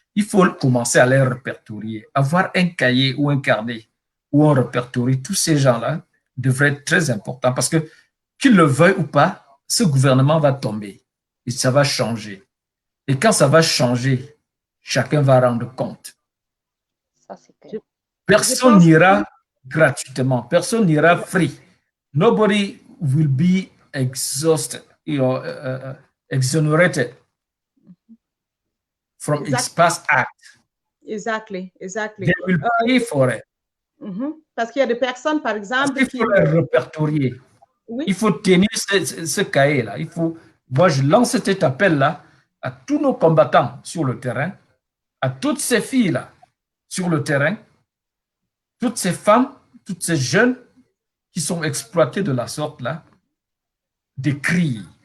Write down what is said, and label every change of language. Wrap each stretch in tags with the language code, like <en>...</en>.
<fr>Il faut commencer à les répertorier, avoir un cahier ou un carnet où on répertorie tous ces gens-là devrait être très important parce que qu'ils le veuillent ou pas, ce gouvernement va tomber. Et ça va changer. Et quand ça va changer, chacun va rendre compte. Ça, c'est clair. Personne n'ira gratuitement. Personne n'ira free.</fr> <en>Nobody will be exhausted, exonerated from its past act. Exactly. They will pay for it.</en> <fr>Parce qu'il y a des personnes, par exemple… Il faut les répertorier. Oui. Il faut tenir ce cahier-là. Moi, je lance cet appel-là. à tous nos combattants sur le terrain, à toutes ces filles-là sur le terrain, toutes ces femmes, toutes ces jeunes qui sont exploitées de la sorte-là, d'écrire,</fr>